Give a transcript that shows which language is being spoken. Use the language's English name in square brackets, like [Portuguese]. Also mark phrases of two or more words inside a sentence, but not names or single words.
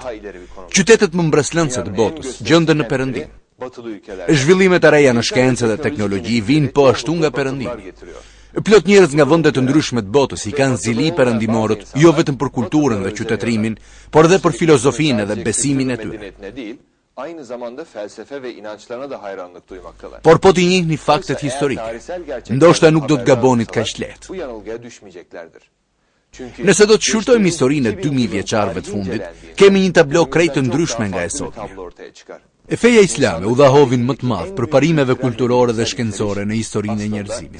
[Albanian] Qytetet më mbreslënëse të botës gjenden në perëndim. Zhvillimet e reja në shkencë dhe teknologji vijnë po ashtu nga perëndimi. Plot njerëz nga vende të ndryshme të botës i kanë zili perëndimorët, jo vetëm për kulturën dhe qytetërimin, por edhe për filozofinë dhe besimin e tyre. [Turkish] Aynı zamanda felsefe ve inançlarına da hayranlık duymaktalar. [Albanian] Por po t'i njihni faktet historike, ndoshta nuk do të gabonit kaq lehtë. [Turkish] Bu yanılgıya düşmeyeceklerdir. [Albanian] Nëse do të shkurtojmë historinë e 2000 vjeçarëve të fundit, kemi një tablo krejt të ndryshme nga e sotme. E feja islame u dha hovin më të madh për parimeve kulturore dhe shkencore në historinë e njerëzimit.